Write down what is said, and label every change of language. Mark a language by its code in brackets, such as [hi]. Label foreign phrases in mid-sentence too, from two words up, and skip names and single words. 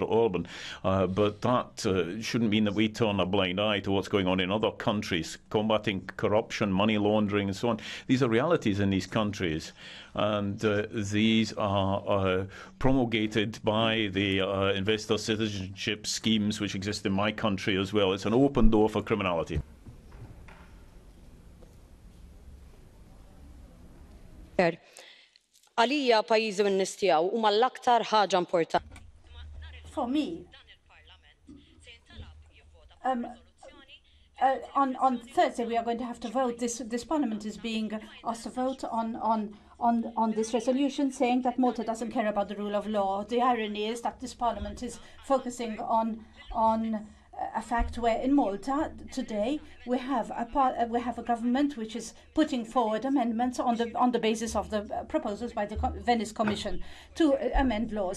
[en] Orban, but that shouldn't mean that we turn a blind eye to what's going on in other countries. Combating corruption corruption, money laundering, and so on. These are realities in these countries. And these are promulgated by the investor citizenship schemes which exist in my country as well. It's an open door for criminality. [mt] Għalija pajjiżi min-nies tiegħu huma l-aktar ħaġa importanti. [en] For me, on Thursday we are going to have to vote. This Parliament is being asked to vote on this resolution saying that Malta doesn't care about the rule of law. The irony is that this Parliament is focusing on a fact where in Malta today we have a government which is putting forward amendments on the basis of the proposals by the Venice Commission to amend laws.